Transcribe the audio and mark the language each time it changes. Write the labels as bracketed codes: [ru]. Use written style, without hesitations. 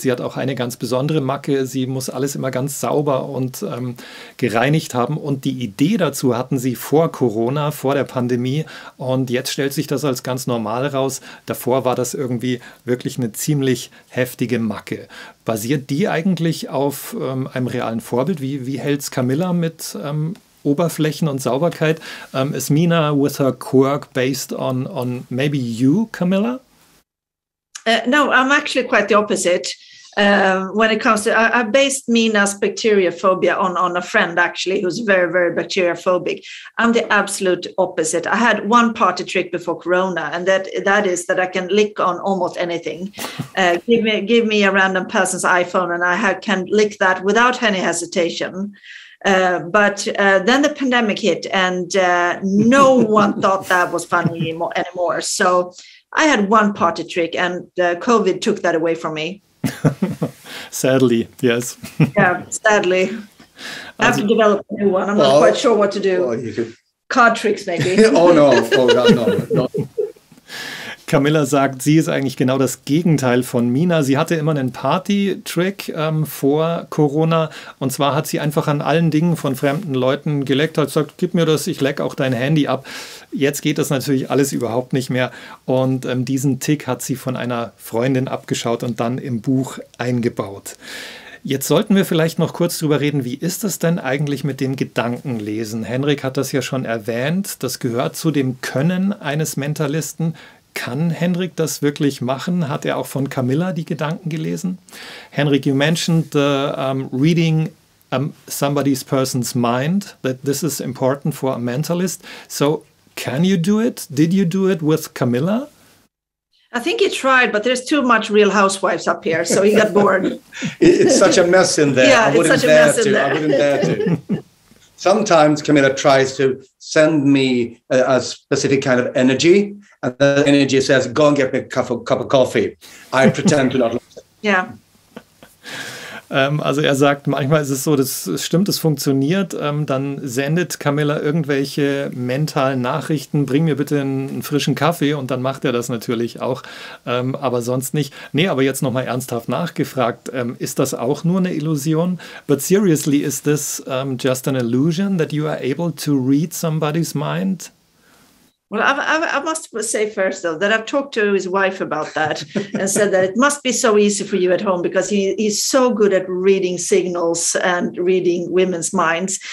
[de] Sie hat auch eine ganz besondere Macke, sie muss alles immer ganz sauber und gereinigt haben und die Idee dazu hatten sie vor Corona, vor der Pandemie und jetzt stellt sich das als ganz normal raus. Davor war das irgendwie wirklich eine ziemlich heftige Macke. Basiert die eigentlich auf einem realen Vorbild? Wie hält es Camilla mit Oberflächen und Sauberkeit? [en] Is Mina with her quirk based on maybe you, Camilla? No, I'm actually quite the opposite. When it comes to, I based Mina's bacteriophobia on a friend actually who's very, very bacteriophobic. I'm the absolute opposite. I had one party trick before Corona, and that is that I can lick on almost anything. Give me a random person's iPhone, and I can lick that without any hesitation. But then the pandemic hit, and no one thought that was funny anymore. So I had one party trick, and COVID took that away from me. Sadly, yes. Yeah, sadly. I have to develop a new one. I'm not quite sure what to do. Well, you could... Card tricks, maybe. Oh, no. Oh, no. [de] Camilla sagt, sie ist eigentlich genau das Gegenteil von Mina. Sie hatte immer einen Party-Trick vor Corona. Und zwar hat sie einfach an allen Dingen von fremden Leuten geleckt, hat gesagt, gib mir das, ich leck auch dein Handy ab. Jetzt geht das natürlich alles überhaupt nicht mehr. Und diesen Tick hat sie von einer Freundin abgeschaut und dann im Buch eingebaut. Jetzt sollten wir vielleicht noch kurz drüber reden, wie ist es denn eigentlich mit dem Gedankenlesen? Henrik hat das ja schon erwähnt, das gehört zu dem Können eines Mentalisten. Kann Henrik das wirklich machen? Hat er auch von Camilla die Gedanken gelesen? [en] Henrik, you mentioned reading somebody's person's mind, that this is important for a mentalist. So can you do it? Did you do it with Camilla? I think he tried, but there's too much Real Housewives up here, so he got bored. It's such a mess in there. Yeah, it's such a mess in there. I wouldn't dare to. Sometimes Camilla tries to send me a specific kind of energy, and the energy says, go and get me a cup of coffee. I pretend to not listen. Yeah. [de] Also er sagt, manchmal ist es so, das stimmt, es funktioniert, dann sendet Camilla irgendwelche mentalen Nachrichten, bring mir bitte einen frischen Kaffee und dann macht er das natürlich auch, aber sonst nicht. Nee, aber jetzt nochmal ernsthaft nachgefragt, ist das auch nur eine Illusion? [en] But seriously, is this just an illusion that you are able to read somebody's mind? Well, I must say first, though, that I've talked to his wife about that and said that it must be so easy for you at home because he's so good at reading signals and reading women's minds.